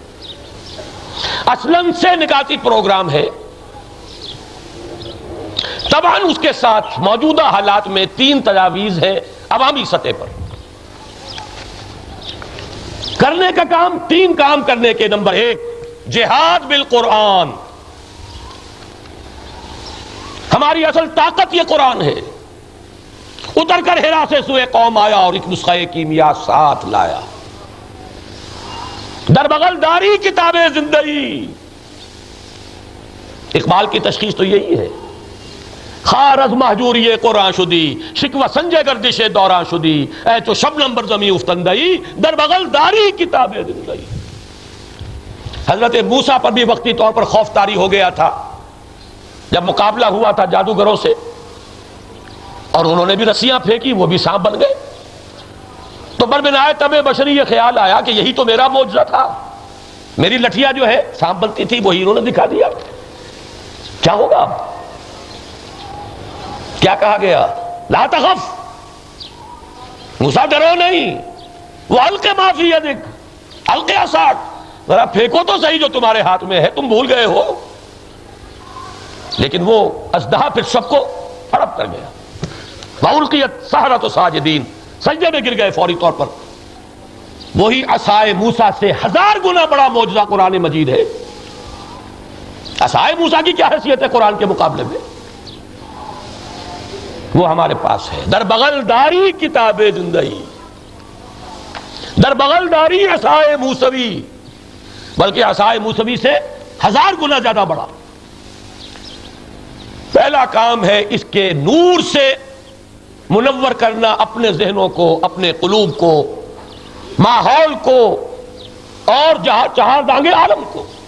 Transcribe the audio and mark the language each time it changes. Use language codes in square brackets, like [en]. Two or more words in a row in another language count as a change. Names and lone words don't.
[ur] اصلاً سے نکاتی پروگرام ہے، طبعاً اس کے ساتھ موجودہ حالات میں 3 تجاویز ہیں عوامی سطح پر کرنے کا کام. 3 کام کرنے کے. نمبر 1 جہاد بالقرآن. ہماری اصل طاقت یہ قرآن ہے. اتر کر ہرا سے سوئے قوم آیا اور ایک نسخہ کیمیا ساتھ لایا. [fa] در بغل داری کتاب زندگی. [ur] اقبال کی تشخیص تو یہی ہے. [fa] خار از محجوری قرآن شدی شکوہ سنجے گردش دوران شدی اے تو شبنم بر زمین افتندئی در بغل داری کتاب زندگی. [ur] حضرت موسیٰ پر بھی وقتی طور پر خوف طاری ہو گیا تھا جب مقابلہ ہوا تھا جادوگروں سے، اور انہوں نے بھی رسیاں پھینکی، وہ بھی سانپ بن گئے. تو بربنائے طبع بشری یہ خیال آیا کہ یہی تو میرا معجزہ تھا. میری لٹھیا جو ہے سانپ بنتی تھی، وہی انہوں نے دکھا دیا. کیا ہوگا اب؟ کیا کہا گیا؟ [ar] لا تخف، [ur] موسیٰ ڈرو نہیں. وہ [ar] الق ما فی یدک، الق عصاک، [ur] ذرا پھینکو تو صحیح جو تمہارے ہاتھ میں ہے، تم بھول گئے ہو. لیکن وہ اژدہا پھر سب کو ہڑپ کر گیا. [ar] وَأُلْقِيَتْ السَّحَرَةُ ساجدین، [ur] سجدے میں گر گئے فوری طور پر. وہی عصائے موسیٰ سے 1000 گنا بڑا معجزہ قرآن مجید ہے. عصائے موسیٰ کی کیا حیثیت ہے قرآن کے مقابلے میں؟ وہ ہمارے پاس ہے. [fa] در بغل داری کتاب زندگی، در بغل داری عصائے موسوی، [ur] بلکہ عصائے موسوی سے 1000 گنا زیادہ بڑا. پہلا کام ہے اس کے نور سے منور کرنا اپنے ذہنوں کو، اپنے قلوب کو، ماحول کو، اور چہار دانگے عالم کو.